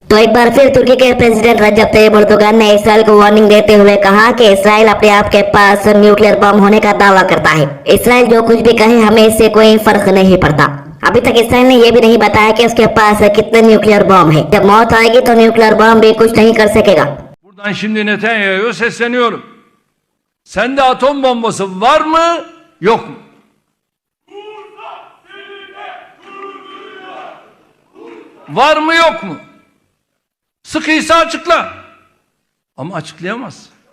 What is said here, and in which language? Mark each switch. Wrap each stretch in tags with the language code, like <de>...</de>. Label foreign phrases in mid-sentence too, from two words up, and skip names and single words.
<hi>तो एक बार फिर तुर्की के प्रेसिडेंट रजब तैयब एर्दोगान ने इसराइल को वार्निंग देते हुए कहा कि इसराइल अपने आप के पास</hi> <en>nuclear bomb</en> <hi>होने का दावा करता है। इसराइल जो कुछ भी कहे हमें इससे कोई फर्क नहीं पड़ता। अभी तक इसराइल ने यह भी नहीं बताया कि उसके पास कितने</hi> <en>nuclear bomb</en> <hi>है। जब मौत आएगी तो</hi> <en>nuclear bomb</en> <hi>भी कुछ नहीं कर सकेगा।</hi> <tr>Buradan şimdi Netanyahu'ya sesleniyorum. Sende atom bombası var mı, yok mu? Var mı, yok mu? Sıkıysa açıkla. Ama açıklayamaz.</tr>